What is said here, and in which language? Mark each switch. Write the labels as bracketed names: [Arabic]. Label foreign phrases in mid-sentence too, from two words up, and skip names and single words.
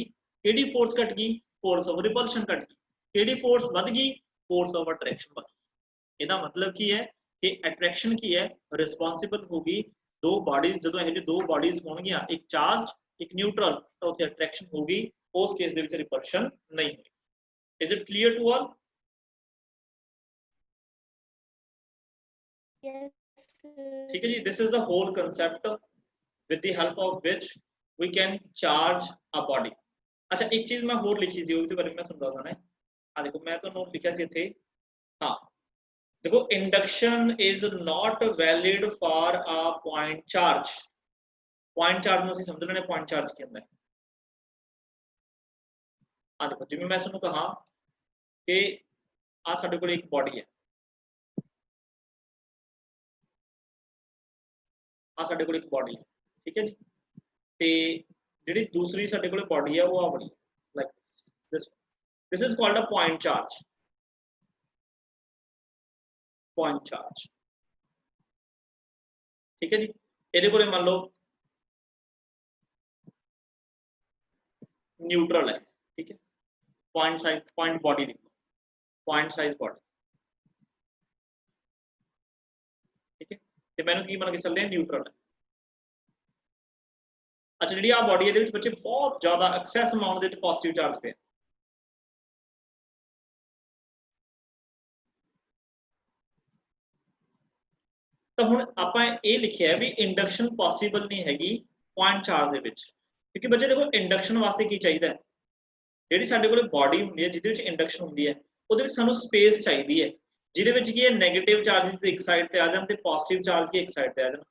[Punjabi] ਕਿਹੜੀ ਫੋਰਸ ਘਟ ਗਈ, [English] force of repulsion [Punjabi] ਘਟ ਗਈ। ਕਿਹੜੀ ਫੋਰਸ ਵੱਧ ਗਈ, [English] force of attraction [Punjabi] ਵੱਧ ਗਈ। ਇਹਦਾ ਮਤਲਬ ਕੀ ਹੈ ਕਿ ਅਟਰੈਕਸ਼ਨ ਕੀ ਹੈ, ਰਿਸਪੌਂਸਿਬਲ ਹੋਗੀ ਦੋ ਬਾਡੀਜ਼। ਜਦੋਂ ਇਹ ਜਿਹੇ ਦੋ ਬਾਡੀਜ਼ ਹੋਣਗੀਆਂ, ਇੱਕ ਚਾਰਜ ਇੱਕ ਨਿਊਟਰਲ, ਤਾਂ ਉੱਥੇ ਅਟਰੈਕਸ਼ਨ ਹੋਗੀ, ਉਸ ਕੇਸ ਦੇ ਵਿੱਚ ਰਿਪਲਸ਼ਨ ਨਹੀਂ ਹੋਈ। [English] Is it clear to all? Yes, sir. [Punjabi] ਠੀਕ ਹੈ ਜੀ, [English] this is the whole concept with the help of which we can charge a body. [Punjabi] ਅੱਛਾ ਇੱਕ ਚੀਜ਼ ਮੈਂ ਹੋਰ ਲਿਖੀ ਸੀ ਉਸਕੇ ਬਾਰੇ ਮੇਂ ਮੈਂ ਸਮਝਾ ਦੇਣਾ ਹੈ। ਆ ਦੇਖੋ ਮੈਂ ਤੋ ਨੋਟ ਲਿਖਾ ਸੀ ਇਥੇ, ਹਾਂ ਦੇਖੋ ਇੰਡਕਸ਼ਨ [English] is not valid for a point charge. Point charge [Punjabi] ਨੂੰ ਅਸੀਂ ਸਮਝ ਲੈਣੇ [English] point charge [Punjabi] ਕੀ ਹੁੰਦਾ ਹੈ। ਆ ਦੇਖੋ ਜਿਵੇਂ ਮੈਂ ਤੁਹਾਨੂੰ ਕਹਾ ਕਿ ਆ ਸਾਡੇ ਕੋਲ ਇੱਕ ਬੋਡੀ ਹੈ, ਆ ਸਾਡੇ ਕੋਲ ਇੱਕ ਬੋਡੀ ਹੈ, ਠੀਕ ਹੈ ਜੀ, ਤੇ ਜਿਹੜੀ ਦੂਸਰੀ ਸਾਡੇ ਕੋਲ ਬੋਡੀ ਹੈ ਉਹ ਆ ਬਣੀ ਲਾਈਕ [English] this is called a point charge, point charge, [Punjabi] ਠੀਕ ਹੈ ਜੀ। ਇਹਦੇ ਕੋਲੇ ਮੰਨ ਲਓ ਨਿਊਟਰਲ ਹੈ, ਠੀਕ ਹੈ, [English] point size point body लिखो, point size body, [Punjabi] ਠੀਕ ਹੈ, ਤੇ ਮੈਨੂੰ ਕੀ ਮੰਨ ਕੇ ਚੱਲਦੇ ਆ, ਨਿਊਟਰਲ ਹੈ। ਅੱਛਾ ਜਿਹੜੀ ਆ ਬੋਡੀ ਇਹਦੇ ਵਿੱਚ ਬੱਚੇ ਬਹੁਤ ਜ਼ਿਆਦਾ [English] excess amount [Punjabi] ਦੇ ਵਿੱਚ [English] positive charge [Punjabi] ਪਿਆ, ਤਾਂ ਹੁਣ ਆਪਾਂ ਇਹ ਲਿਖਿਆ ਵੀ [English] induction possible [Punjabi] ਨਹੀਂ ਹੈਗੀ [English] point charge [Punjabi] ਦੇ ਵਿੱਚ, ਕਿਉਂਕਿ ਬੱਚੇ ਦੇਖੋ ਇੰਡਕਸ਼ਨ ਵਾਸਤੇ ਕੀ ਚਾਹੀਦਾ ਹੈ, ਜਿਹੜੀ ਸਾਡੇ ਕੋਲ ਬਾਡੀ ਹੁੰਦੀ ਹੈ ਜਿਹਦੇ ਵਿੱਚ ਇੰਡਕਸ਼ਨ ਹੁੰਦੀ ਹੈ ਉਹਦੇ ਵਿੱਚ ਸਾਨੂੰ ਸਪੇਸ ਚਾਹੀਦੀ ਹੈ, ਜਿਹਦੇ ਵਿੱਚ ਕੀ ਹੈ [English] negative charges [Punjabi] ਇੱਕ ਸਾਈਡ ਤੇ ਆ ਜਾਣ ਤੇ [English] positive charge [Punjabi] ਕੀ ਇੱਕ ਸਾਈਡ ਤੇ ਆ ਜਾਣ।